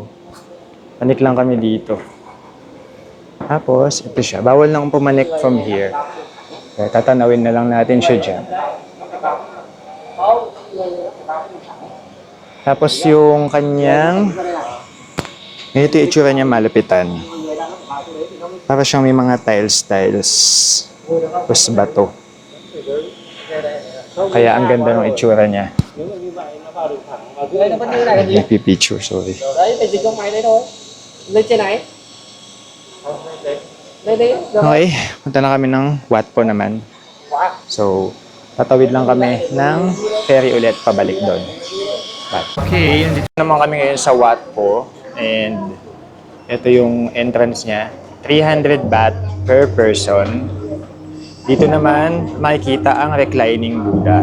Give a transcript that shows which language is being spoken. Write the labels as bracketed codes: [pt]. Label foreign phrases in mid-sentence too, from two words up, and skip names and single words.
[tl] Panik lang kami dito. Tapos, ito siya. Bawal nang pumanik [en] from here. [tl] Kaya tatanawin na lang natin siya dyan. Tapos yung kanyang... Ito yung itsura niya malupitan. Para siyang may mga tiles. Tapos bato. Kaya ang ganda ng itsura niya. [en] Picture, sorry. [vi] Đấy, phải dịch trong máy đấy thôi. Lên trên này. Đây đấy. [tl] Okay, punta na kami ng Watpo naman. So, tatawid lang kami ng ferry ulit pabalik doon. Okay, dito naman kami ngayon sa Watpo. And ito yung entrance niya. 300 [en] baht per person. [tl] Dito naman makikita ang [en] reclining Buddha.